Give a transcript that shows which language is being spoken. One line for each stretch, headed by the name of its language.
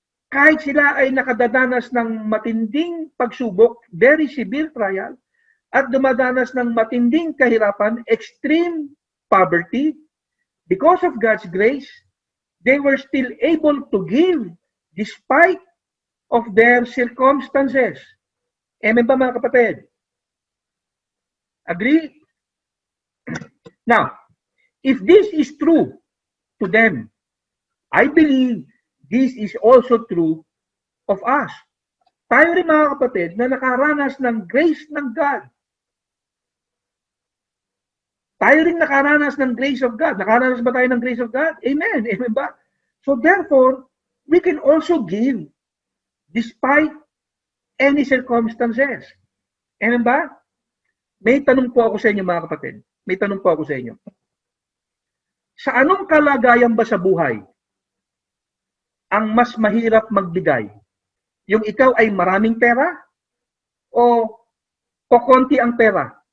Filipino: Kahit sila ay nakadadanas ng matinding pagsubok, very severe trial, at dumadanas ng matinding kahirapan,
English: extreme poverty, because of God's grace, they were still able to give despite of their circumstances.
Filipino: Amen ba mga kapatid? Agree?
English: Now, if this is true to them, I believe this is also true of us.
Filipino: Tayo rin mga kapatid na nakaranas ng grace ng God. Tayo rin nakaranas ng grace of God. Nakaranas ba tayo ng grace of God? Amen. Amen ba?
English: So therefore, we can also give despite any circumstances.
Filipino: Amen ba? May tanong po ako sa inyo mga kapatid. May tanong po ako sa inyo. Sa anong kalagayan ba sa buhay ang mas mahirap magbigay? Yung ikaw ay maraming pera o kokonti ang pera?